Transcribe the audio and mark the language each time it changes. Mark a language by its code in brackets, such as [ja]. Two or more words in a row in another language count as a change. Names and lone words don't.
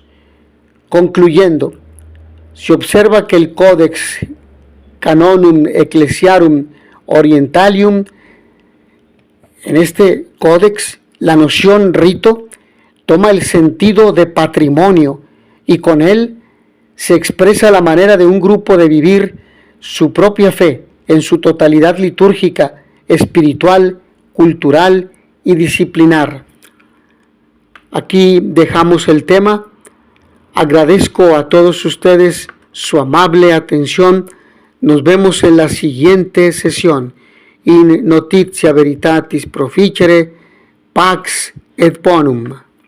[es] Concluyendo, se observa que el Codex Canonum Ecclesiarum Orientalium, en este códex, la noción rito toma el sentido de patrimonio y con él se expresa la manera de un grupo de vivir su propia fe en su totalidad litúrgica, espiritual, cultural y disciplinar. Aquí dejamos el tema. Agradezco a todos ustedes su amable atención. Nos vemos en la siguiente sesión. [la] In notitia veritatis proficere, pax et bonum.